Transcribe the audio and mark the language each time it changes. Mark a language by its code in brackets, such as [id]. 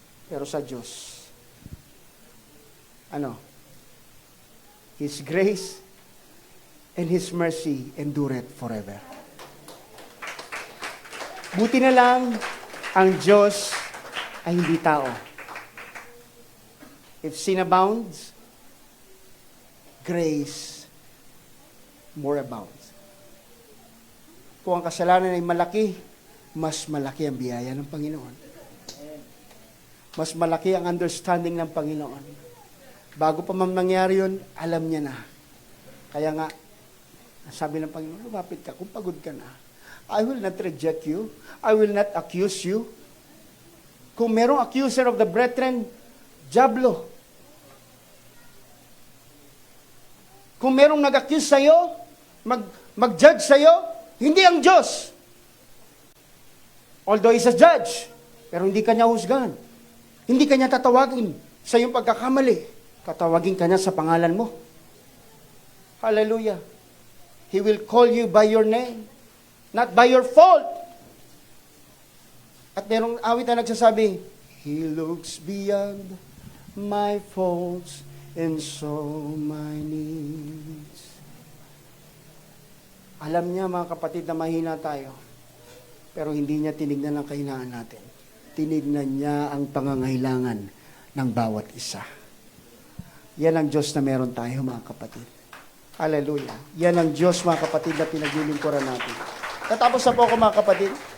[tl] Pero sa Diyos, [en] His grace and His mercy endureth forever. [tl] Buti na lang, ang Diyos ay hindi tao. [en] If sin abounds, grace more abounds. [tl] Kung ang kasalanan ay malaki, mas malaki ang biyaya ng Panginoon. Mas malaki ang understanding ng Panginoon. Bago pa man mangyari yun, alam niya na. Kaya nga, sabi ng Panginoon, lumapit ka kung pagod ka na. [en] I will not reject you. I will not accuse you. [tl] Kung merong [en] accuser of the brethren, diablo. [tl] Kung merong nag-accuse sa'yo, mag-judge sa'yo, hindi ang Diyos. [en] Although He's a judge, [tl] pero hindi kanya husgahan. Hindi kanya tatawagin sa iyong pagkakamali. Tatawagin ka niya sa pangalan mo. Hallelujah. [en] He will call you by your name, not by your fault. [tl] At merong awit na nagsasabi, [en] He looks beyond my faults and so my needs. [tl] Alam niya, mga kapatid, na mahina tayo. Pero hindi niya tinignan ang kahinaan natin. Tinignan niya ang pangangailangan ng bawat isa. Yan ang Diyos na meron tayo, mga kapatid. Hallelujah. Yan ang Diyos, mga kapatid, na pinaglilingkuran natin. Natapos na po ako, mga kapatid.